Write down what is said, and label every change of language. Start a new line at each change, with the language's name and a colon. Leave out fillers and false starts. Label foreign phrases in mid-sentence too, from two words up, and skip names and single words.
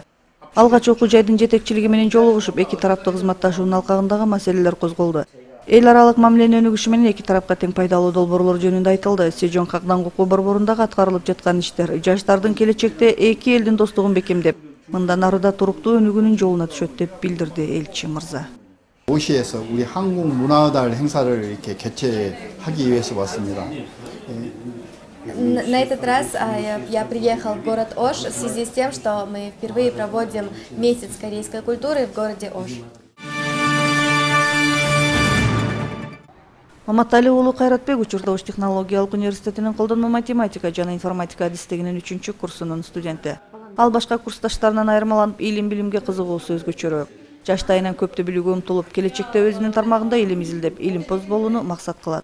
Kyrgyz: Алгач окуу жайдын жетекчилиги менен жолугушуп, эки тараптуу кызматташуунун алкагындагы маселелер козголду. Эл аралык мамилени өнүгүшү менен эки тарапка тең пайдалуу долбоорлор жөнүндө айтылды. Сежон Кагдан окуу борборундагы аткарылып жаткан иштер жаштардын келечекте эки элдин достугун бекемдеп, мындан ары да туруктуу өнүгүүнүн жолуна түшөт деп билдирди элчи мырза.
Korean: 오시에서 우리 한국 문화달 행사를 이렇게 개최하기 위해서 왔습니다.
Russian: На этот раз я приехал в город Ош в связи с тем, что мы впервые проводим месяц корейской культуры в городе Ош.
Kyrgyz: Маматали уулу Кайратбек учурда Ош технологиялык университетинин колдонмо математика жана информатика адистигинин 3-чү курсунун студенти. Ал башка курсташтарынан айырмаланып, илим-билимге кызыгуусу өзгөчөрөөк. Жаштайынан көптү билүүгө умтулуп, келечекте өзүнүн тармагында илим изилдеп, илимпоз болууну максат кылат.